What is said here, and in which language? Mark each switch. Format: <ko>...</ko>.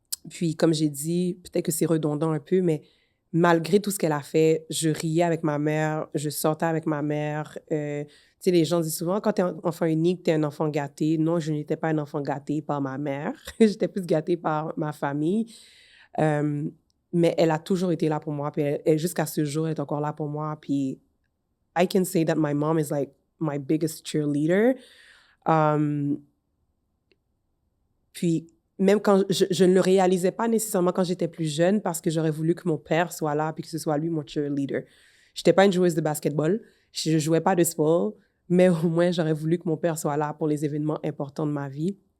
<fr>Puis, comme j'ai dit, peut-être que c'est redondant un peu, mais malgré tout ce qu'elle a fait, je riais avec ma mère, je sortais avec ma mère. Tu sais, les gens disent souvent, quand tu es un enfant unique, tu es un enfant gâté. Non, je n'étais pas un enfant gâté par ma mère. J'étais plus gâtée par ma famille. Euh, mais elle a toujours été là pour moi. Puis jusqu'à ce jour, elle est encore là pour moi. Puis</fr> <en>I can say that my mom is like my biggest cheerleader.</en> <fr>Um, Puis, même quand je ne le réalisais pas nécessairement quand j'étais plus jeune parce que j'aurais voulu que mon père soit là puis que ce soit lui mon cheerleader. Je n'étais pas une joueuse de basketball, je ne jouais pas de sport, mais au moins j'aurais voulu que mon père soit là pour les événements importants de ma vie.</fr>